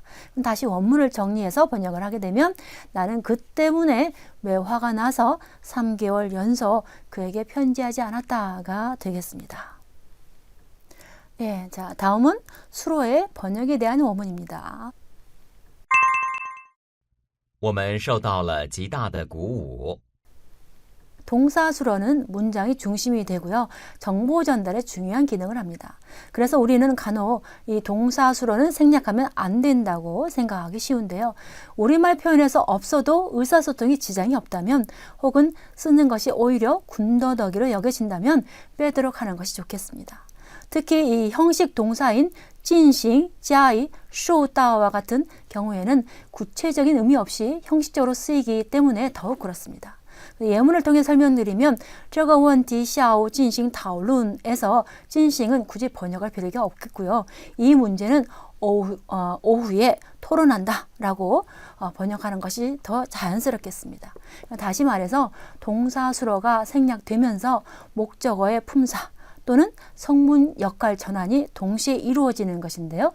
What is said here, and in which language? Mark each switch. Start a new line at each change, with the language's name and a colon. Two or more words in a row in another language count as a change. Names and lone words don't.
Korean: 그럼 다시 원문을 정리해서 번역을 하게 되면 나는 그 때문에 왜 화가 나서 3개월 연속 그에게 편지하지 않았다가 되겠습니다. 네, 자 다음은 수로의 번역에 대한 원문입니다.
Chinese: 我们受到了极大的鼓舞。
Korean: 동사수로는 문장이 중심이 되고요. 정보 전달에 중요한 기능을 합니다. 그래서 우리는 간혹 이 동사수로는 생략하면 안 된다고 생각하기 쉬운데요. 우리말 표현에서 없어도 의사소통에 지장이 없다면 혹은 쓰는 것이 오히려 군더더기로 여겨진다면 빼도록 하는 것이 좋겠습니다. 특히 이 형식 동사인 진싱, 자이, 쇼다와 같은 경우에는 구체적인 의미 없이 형식적으로 쓰이기 때문에 더욱 그렇습니다. 예문을 통해 설명드리면
Chinese: 这个问题下午进行讨论
Korean: 에서 진싱은 굳이 번역할 필요가 없겠고요. 이 문제는 오후에 토론한다 라고 번역하는 것이 더 자연스럽겠습니다. 다시 말해서 동사수로가 생략되면서 목적어의 품사 또는 성문 역할 전환이 동시에 이루어지는 것인데요.